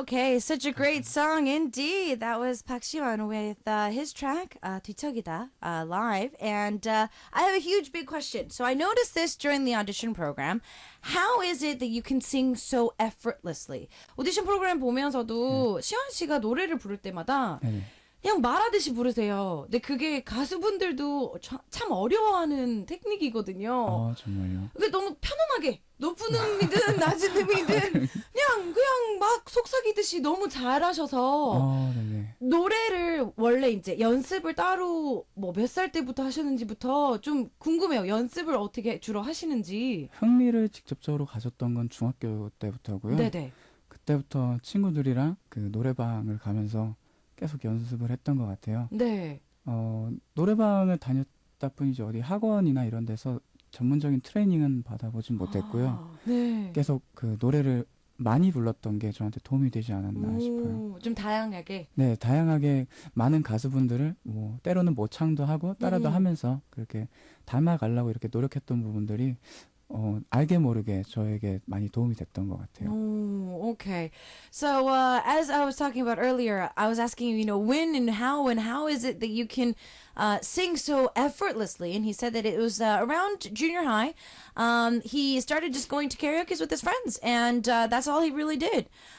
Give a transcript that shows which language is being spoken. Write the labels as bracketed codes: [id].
[en] Okay, such a great song indeed. That was Park Siwon with his track 뒤척이다 live. And I have a huge big question. So I noticed this during the audition program. How is it that you can sing so effortlessly? [ko] 오디션 프로그램 보면서도 시원 씨가 노래를 부를 때마다 네네. 그냥 말하듯이 부르세요. 근데 그게 가수분들도 참 어려워하는 테크닉이거든요. 정말요? 그게 너무 편안하게 높은 음이든 낮은 음이든 그냥 막 속삭이듯이 너무 잘하셔서 네네. 노래를 원래 이제 연습을 따로 뭐 몇 살 때부터 하셨는지부터 좀 궁금해요. 연습을 어떻게 주로 하시는지. 흥미를 직접적으로 가졌던 건 중학교 때부터고요. 네네. 그때부터 친구들이랑 그 노래방을 가면서 계속 연습을 했던 것 같아요. 네. 노래방을 다녔다 뿐이지 어디 학원이나 이런 데서 전문적인 트레이닝은 받아보진 못했고요. 네. 계속 그 노래를 많이 불렀던 게 저한테 도움이 되지 않았나 싶어요. 좀 다양하게. 네, 다양하게 많은 가수분들을 뭐 때로는 모창도 하고 따라도 하면서 그렇게 닮아가려고 이렇게 노력했던 부분들이 알게 모르게 저에게 많이 도움이 됐던 것 같아요. [en] Oh, okay. So, as I was talking about earlier, I was asking you, when and how is it that you can sing so effortlessly? And he said that it was around junior high. He started just going to karaoke with his friends, and that's all he really did.